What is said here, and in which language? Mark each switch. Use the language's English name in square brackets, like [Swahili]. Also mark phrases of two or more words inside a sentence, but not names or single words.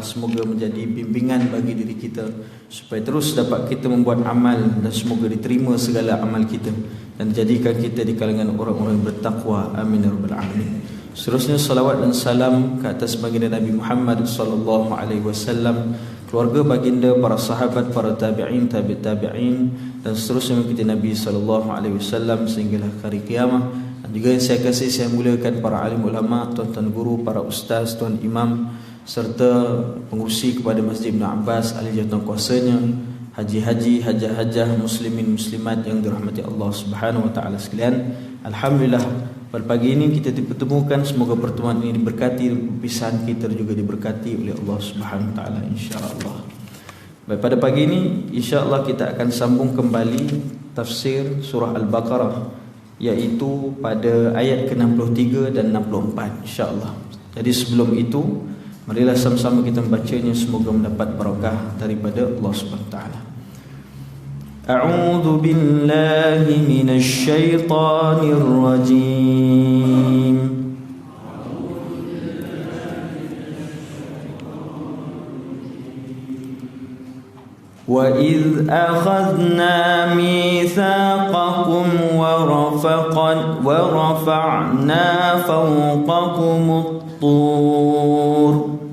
[Malay] Semoga menjadi bimbingan bagi diri kita supaya terus dapat kita membuat amal, dan semoga diterima segala amal kita dan jadikan kita di kalangan orang-orang yang bertakwa. [Arabic] آمين يا رب العالمين. [Malay] Seterusnya salawat dan salam ke atas baginda Nabi Muhammad [Arabic] صلى الله عليه وسلم, [Malay] keluarga baginda, para sahabat, para tabi'in, tabi'in, dan seterusnya mengikuti Nabi [Arabic] صلى الله عليه وسلم [Malay] sehinggalah hari kiamat. Dan juga yang saya kasih, saya muliakan para alim ulama, tuan-tuan guru, para ustaz, tuan imam, serta pengurusi kepada Masjid Ibn Abbas, ahli jawatan kuasanya, haji-haji, hajah-hajah, muslimin muslimat yang dirahmati Allah [Arabic] سبحانه وتعالى [Malay] sekalian. Alhamdulillah, pada pagi ini kita dipertemukan. Semoga pertemuan ini diberkati, perpisahan kita juga diberkati oleh Allah [Arabic] سبحانه وتعالى إن شاء الله. [Malay] Baik, pada pagi ini [Arabic] إن شاء الله [Malay] kita akan sambung kembali tafsir surah Al-Baqarah, iaitu pada ayat ke-63 dan 64 [Arabic] إن شاء الله. [Malay] Jadi sebelum itu, marilah sama-sama kita membacanya, semoga mendapat barakah daripada Allah [Arabic] سبحانه وتعالى. أعوذ بالله من الشيطان الرجيم. وإذ أخذنا ميثاقكم ورفعنا فوقكم الطور